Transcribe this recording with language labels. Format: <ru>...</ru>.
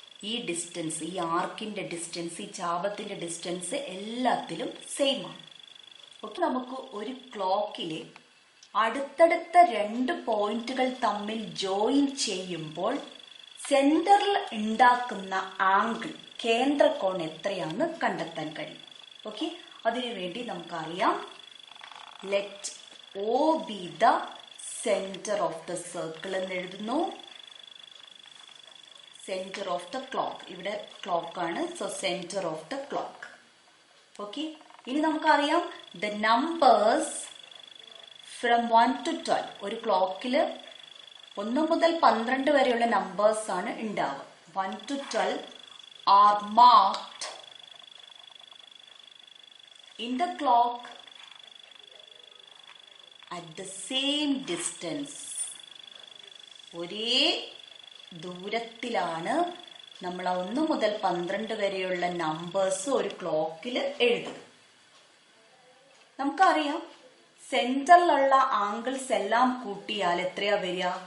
<ml>ഈ ഡിസ്റ്റൻസ്, ഈ ആർക്കിന്റെ ഡിസ്റ്റൻസ്, ഈ ചാപത്തിന്റെ ഡിസ്റ്റൻസ് എല്ലാത്തിലും സെയിം ആണ്. ഓക്കെ, നമുക്ക് ഒരു ക്ലോക്കിലെ അടുത്തടുത്ത 2 പോയിന്റുകൾ തമ്മിൽ ജോയിൻ ചെയ്യുമ്പോൾ സെന്ററിൽ ഉണ്ടാക്കുന്ന ആംഗിൾ, കേന്ദ്രകോൺ എത്രയാണെന്ന് കണ്ടെത്താൻ കഴിയും. ഓക്കെ, അതിനുവേണ്ടി നമുക്കറിയാം</ml> <en>let O be the center of the circle</en> <ml>എന്ന് എഴുതുന്നു.</ml> <en>centre of the clock,</en> <ml>ഇവിടെ ക്ലോക്ക് ആണ്,</ml> <en>So centre of the clock. Okay,</en> <ml>ഇനി നമുക്കറിയാം</ml> <en>the numbers from 1 to 12.</en> <ml>ഒരു ക്ലോക്കില് 1 മുതൽ 12 വരെയുള്ള നമ്പേഴ്സ് ആണ് ഉണ്ടാവുക.</ml> <en>1 to 12 are marked in the clock at the same distance.</en> <ml>ഒരേ ദൂരത്തിലാണ് നമ്മൾ 1 മുതൽ 12 വരെയുള്ള നമ്പേഴ്സ് ഒരു ക്ലോക്കിൽ എഴുതുന്നത്. നമുക്കറിയാം സെന്ററിലുള്ള ആംഗിൾസ് എല്ലാം കൂട്ടിയാൽ എത്രയാ വരിക?</ml>